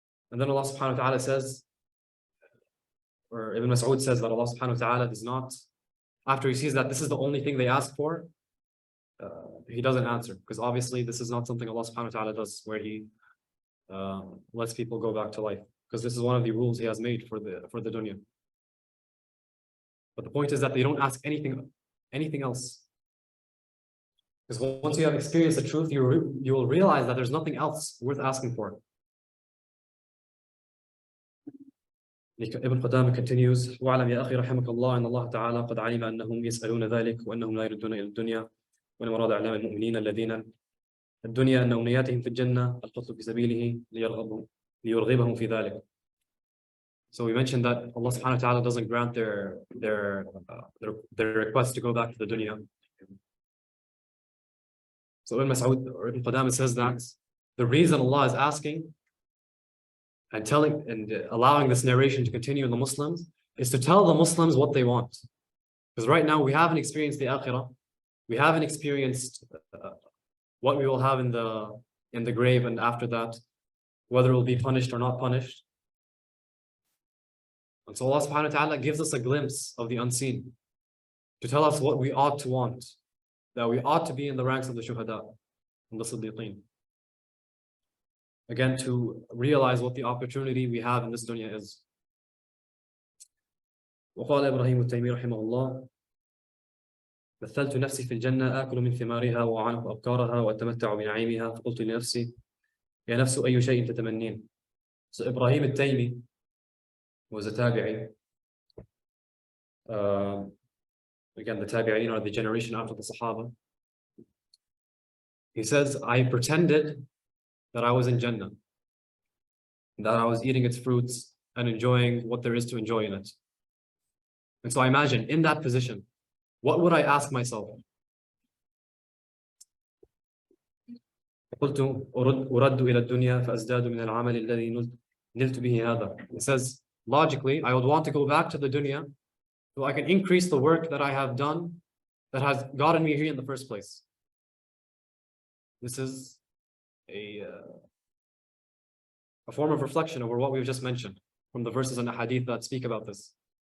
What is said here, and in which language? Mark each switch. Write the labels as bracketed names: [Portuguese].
[English] And then Allah subhanahu wa ta'ala says, or Ibn Mas'ud says that Allah subhanahu wa ta'ala does not, after he sees that this is the only thing they ask for, he doesn't answer, because obviously this is not something Allah subhanahu wa ta'ala does where he lets people go back to life, because this is one of the rules he has made for the dunya. But the point is that they don't ask anything else, because once you have experienced the truth, you will realize that there's nothing else worth asking for. Ibn Qudama continues, [Arabic] وَعْلَمْ يَا أَخِي رَحِمَكَ اللَّهُ أَنَّ اللَّهَ تَعَالَى قَدْ عَلِمَ أَنَّهُمْ يَسْأَلُونَ ذَلِكَ وَأَنَّهُمْ لَا يَرُدُّونَ إِلَى الدُّنْيَا وَإِنَّمَا أَرَادَ إعْلَامَ الْمُؤْمِنِينَ الَّذِينَ الدُّنْيَا أَنَّ أُمْنِيَاتِهِمْ فِي الْجَنَّةِ الْقَتْلُ فِي سَبِيلِهِ لِيُرْغِبَهُم فِي ذَلِكَ. [English] So we mentioned that Allah subhanahu wa ta'ala doesn't grant their request to go back to the dunya. So Ibn Mas'ud or Ibn Qudama says that the reason Allah is asking and telling and allowing this narration to continue in the Muslims is to tell the Muslims what they want. Because right now we haven't experienced the akhirah. We haven't experienced what we will have in the grave and after that, whether it will be punished or not punished. And so Allah subhanahu wa ta'ala gives us a glimpse of the unseen to tell us what we ought to want, that we ought to be in the ranks of the shuhada and the siddiqeen. Again, to realize what the opportunity we have in this dunya is. [Arabic] وقال إبراهيم التيمي رحمه الله مثلت نفسي في الجنة آكل من ثمارها وأعانق أبكارها وأتمتع بنعيمها فقلت لنفسي يا نفس أي شيء تتمنين. [English] So Ibrahim al-Taymi was a tabi'i. Again, the tabi'in are the generation after the Sahaba. He says, I pretended that I was in Jannah, that I was eating its fruits and enjoying what there is to enjoy in it. And so I imagine in that position, what would I ask myself? [Arabic] قلت أرد إلى الدنيا فأزداد من العمل الذي نلت به هذا. [English] It says, logically, I would want to go back to the dunya so I can increase the work that I have done that has gotten me here in the first place. This is a form of reflection over what we've just mentioned from the verses and the hadith that speak about this.